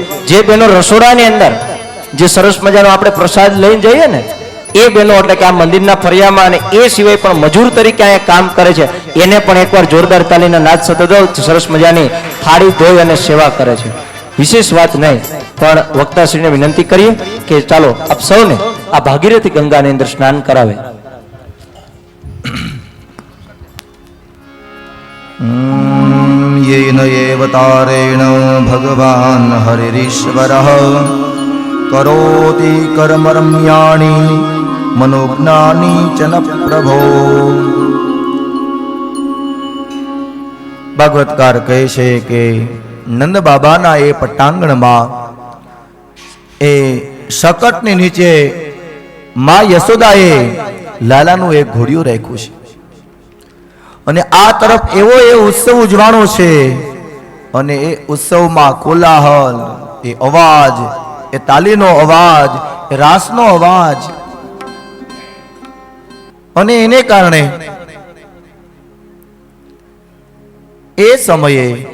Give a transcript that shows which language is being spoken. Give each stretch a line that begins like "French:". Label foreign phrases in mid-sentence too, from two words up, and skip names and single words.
Gujarati: જે બહેનો રસોડાની અંદર જે સરસ મજાનો આપણે પ્રસાદ લઈને જઈએ ને એ બહેનો, એટલે કે આ મંદિરના ફરિયામાં અને એ સિવાય પણ મજૂર તરીકે અહીંયા કામ કરે છે, એને પણ એકવાર જોરદાર તાલીના નાદ સાથે સરસ મજાની થાળી ધોઈ અને સેવા કરે છે. વિશેષ વાત નહીં, પણ વક્તાશ્રીને વિનંતી કરીએ કે ચાલો આપ સૌને આ ભાગીરથી ગંગાની અંદર સ્નાન કરાવે.
Sanskrit: येन एव तारेण भगवान् हरिरीश्वरः करोति कर्मरम्याणि मनोज्ञानि च न प्रभो.
Gujarati: ભાગવતકાર કહે છે કે નંદ બાબાના એ પટાંગણમાં એ શકટની નીચે માં યશોદાએ લાલાનું એક ઘોડિયું રાખ્યું છે અને આ તરફ એવો એ ઉત્સવ ઉજવાણો છે અને એ ઉત્સવમાં કોલાહલ, એ અવાજ, એ તાલીનો અવાજ, એ રાસનો અવાજ, અને એને કારણે એ સમયે